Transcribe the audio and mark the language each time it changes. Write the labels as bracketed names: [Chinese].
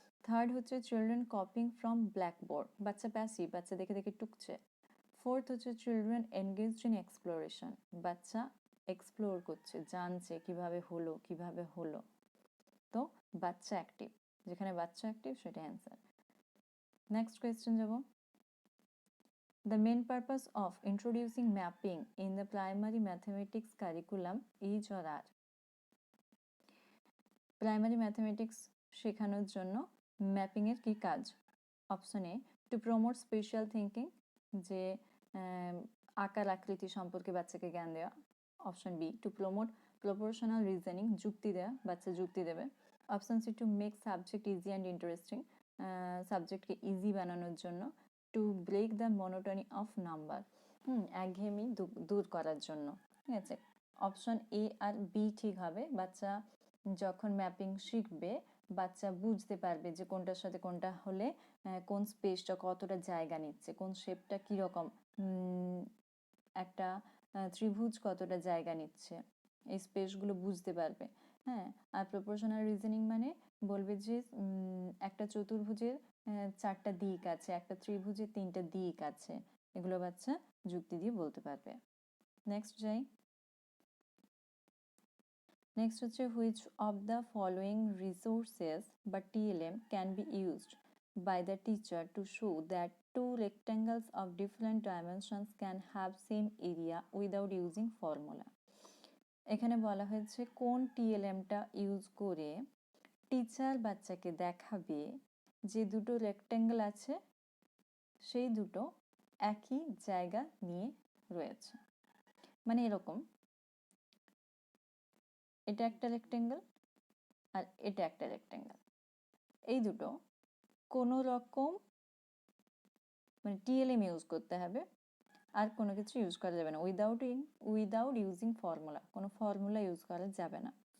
[Bangla] Third হচ্ছে [English] children copying from blackboard, [Bangla] বাচ্চা passive, বাচ্চা দেখে দেখে টুকছে। ফোর্থ হচ্ছে [English] children engaged in exploration, [Bangla] বাচ্চা এক্সপ্লোর করছে, জানছে কিভাবে হলো। তো বাচ্চা অ্যাক্টিভ, যেখানে বাচ্চা অ্যাক্টিভ সেটা অ্যান্সার। নেক্সট কোয়েশ্চেন যাব। [English] The main purpose of introducing mapping in the primary mathematics curriculum is or are? [Bangla] Primary mathematics শেখানোর জন্য ম্যাপিংয়ের কি কাজ? Option A [English] to promote spatial thinking, [Bangla] যে আকার আকৃতি সম্পর্কে বাচ্চাকে জ্ঞান দেওয়া। Option B [English] to promote proportional reasoning, [Bangla] যুক্তি দেওয়া, বাচ্চা যুক্তি দেবে। Option C [English] to make subject easy and interesting, [Bangla] সাবজেক্টকে easy বানানোর জন্য। [English] to break the monotony of number, [Bangla] একঘেয়েমি দূর করার জন্য। ঠিক আছে, অপশন এ আর বি ঠিক হবে। বাচ্চা যখন ম্যাপিং শিখবে বাচ্চা বুঝতে পারবে যে কোনটার সাথে কোনটা হলে কোন স্পেসটা কতটা জায়গা নিচ্ছে, কোন শেপটা কীরকম, একটা ত্রিভুজ কতটা জায়গা নিচ্ছে, এই স্পেসগুলো বুঝতে পারবে। হ্যাঁ, আর প্রপোর্শনাল রিজনিং মানে বলবে যে একটা চতুর্ভুজের 4টা দিক আছে, একটা ত্রিভুজের 3টা দিক আছে, এগুলো বাচ্চা যুক্তি দিয়ে বলতে পারবে। নেক্সট যাই। [English] next [Bangla] হচ্ছে [English] Which of the following resources বা TLM can be used by the teacher to show that two rectangles of different dimensions can have same area without using formula? [Bangla] এখানে বলা হয়েছে কোন TLMটা ইউজ করে টিচার বাচ্চাকে দেখাবে যে দুটো রেক্ট্যাঙ্গেল আছে সেই দুটো একই জায়গা নিয়ে রয়েছে। মানে এরকম, এটা একটা রেক্ট্যাঙ্গেল আর এটা একটা রেক্ট্যাঙ্গেল, এই দুটো কোনো রকম মানে TLM ইউজ করতে হবে, আর কোনো কিছু ইউজ করা যাবে না, [English] without using formula, [Bangla] কোনো ফর্মুলা ইউজ করা যাবে না।